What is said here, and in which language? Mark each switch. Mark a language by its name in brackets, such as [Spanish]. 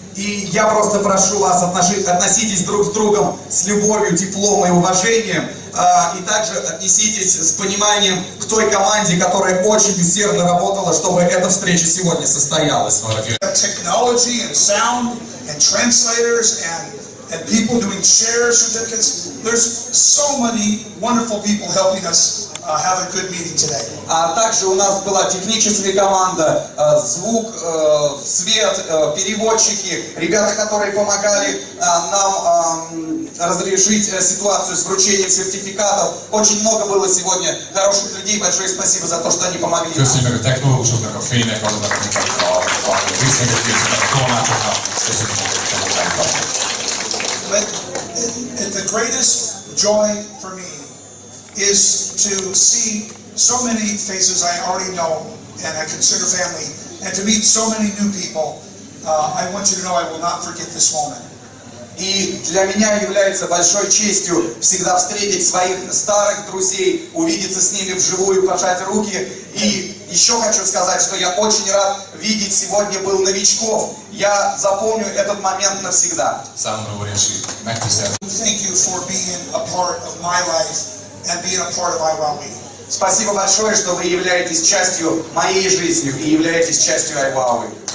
[Russian] И я просто прошу вас, относитесь друг с другом с любовью, теплом и уважением. И также отнеситесь с пониманием к той команде, которая очень усердно работала, чтобы эта встреча сегодня состоялась. [English] Technology and sound and translators and people doing share certificates. There's so many wonderful people helping us have a good meeting today. [Russian] А также у нас была техническая команда, звук, свет, переводчики, ребята, которые помогали нам разрешить ситуацию с вручением сертификатов. Очень много было сегодня хороших людей. Большое спасибо за то, что они помогли нам. [Hungarian] Köszönjük a technológusoknak, a fénynek, azoknak, a visszajelzésnek, a tolmácsoknak. Köszönjük a munkájukat. [English] But the greatest joy for me is to see so many faces I already know and I consider family, and to meet so many new people. I want you to know I will not forget this moment. [Russian] И для меня является большой честью всегда встретить своих старых друзей, увидеться с ними вживую, пожать руки. И еще хочу сказать, что я очень рад видеть сегодня был новичков. Я запомню этот момент навсегда. [English] Thank you for being a part of my life and being a part of iWowWe. [Russian] Спасибо большое, что вы являетесь частью моей жизни и являетесь частью iWowWe.